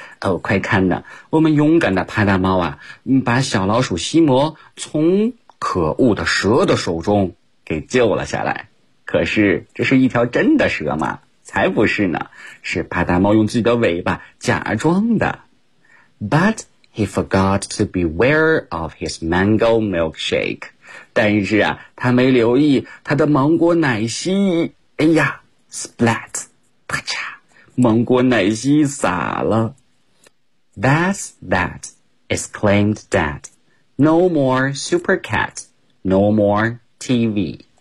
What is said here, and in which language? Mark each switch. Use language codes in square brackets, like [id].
[zh] 哦，快看呢，我们勇敢的帕达猫啊，把小老鼠西摩从可恶的蛇的手中给救了下来。可是这是一条真的蛇吗？才不是呢，是帕达猫用自己的尾巴假装的。 [en] But he forgot to beware of his mango milkshake. [zh] 但是啊，他没留意他的芒果奶昔。哎呀 ,splat, 啪嚓，芒果奶昔洒了。 [en] That's that, exclaimed Dad. No more super cat, no more TV.